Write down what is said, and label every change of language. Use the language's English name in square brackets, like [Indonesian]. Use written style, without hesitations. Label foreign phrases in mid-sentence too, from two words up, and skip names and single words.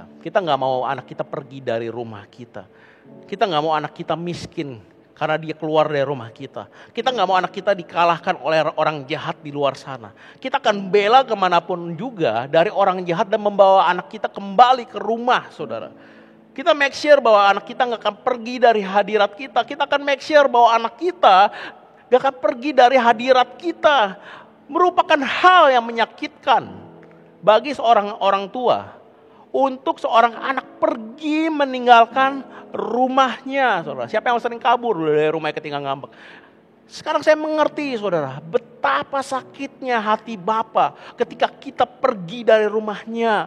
[Indonesian] Kita gak mau anak kita pergi dari rumah kita. Kita gak mau anak kita miskin karena dia keluar dari rumah kita. Kita gak mau anak kita dikalahkan oleh orang jahat di luar sana. Kita akan bela kemanapun juga dari orang jahat dan membawa anak kita kembali ke rumah, saudara. Kita [English] make sure [Indonesian] bahwa anak kita gak akan pergi dari hadirat kita. Kita akan [English] make sure [Indonesian] bahwa anak kita gak akan pergi dari hadirat kita. Merupakan hal yang menyakitkan bagi seorang orang tua untuk seorang anak pergi meninggalkan rumahnya, saudara. Siapa yang sering kabur dari rumahnya ketika ngambek? Sekarang saya mengerti, saudara, betapa sakitnya hati Bapa ketika kita pergi dari rumahnya.